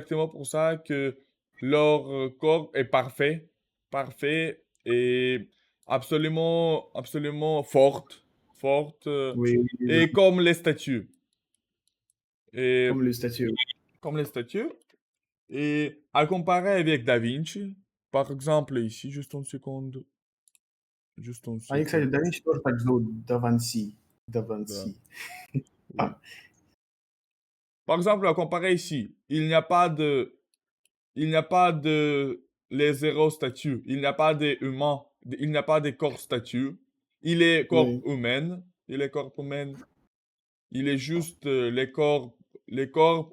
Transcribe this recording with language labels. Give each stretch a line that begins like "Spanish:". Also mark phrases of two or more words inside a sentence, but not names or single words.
French: exactement pour ça que leur corps est parfait, parfait et absolument forte, oui, oui, et oui. comme les statues. Et Comme le statut. comme les statues. Et à comparer avec Da Vinci, par exemple ici, juste une
Russian: А, и, кстати,
French: seconde.
Russian: да Винчи тоже так зовут Да Ванси. Да
French: Là,
Russian: Ванси.
French: oui. Par exemple, à comparer ici, il n'y a pas de les héros statues. Il n'y a pas d'humains. Il n'y a pas de corps statues. Il est corps Oui, humain. Il est corps humain. Il est juste les corps.